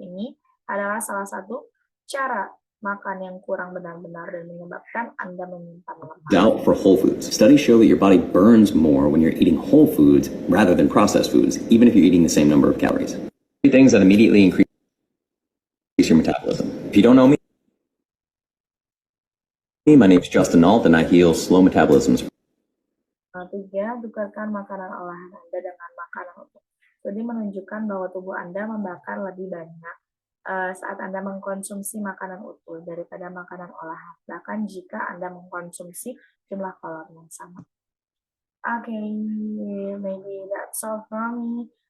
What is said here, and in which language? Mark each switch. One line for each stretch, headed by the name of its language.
Indonesian: Ini adalah salah satu cara makan yang kurang benar-benar dan menyebabkan Anda menyimpan lemak.
English: Out for whole foods. Studies show that your body burns more when you're eating whole foods rather than processed foods, even if you're eating the same number of calories. 3 things that immediately increase your metabolism. If you don't know me, my name is Justin Nault and I heal slow metabolisms.
Indonesian: Tiga, tukarkan makanan olahan Anda dengan makanan utuh. Jadi menunjukkan bahwa tubuh Anda membakar lebih banyak saat Anda mengkonsumsi makanan utuh daripada makanan olahan, bahkan jika Anda mengkonsumsi jumlah kalori yang sama.
English: Okay, maybe that's all from me.